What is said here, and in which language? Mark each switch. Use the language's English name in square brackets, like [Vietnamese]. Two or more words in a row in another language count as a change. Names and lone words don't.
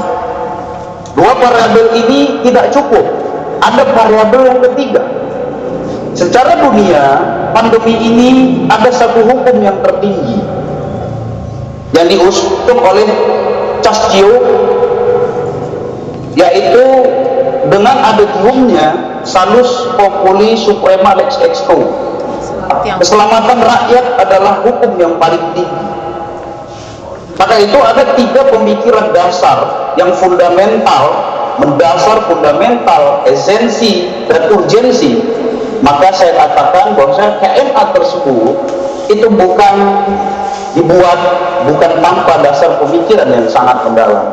[Indonesian] Dua variabel ini tidak cukup, ada variabel yang ketiga. Secara dunia, pandemi ini ada satu hukum yang tertinggi yang diusung oleh Chascio, yaitu dengan aditumnya [Latin] salus populi suprema lex exto. [Indonesian] Keselamatan rakyat adalah hukum yang paling tinggi. Maka itu ada 3 pemikiran dasar yang fundamental, mendasar, fundamental, esensi, dan urgensi. Maka saya katakan bahwa KMA tersebut itu bukan dibuat bukan tanpa dasar pemikiran yang sangat mendalam.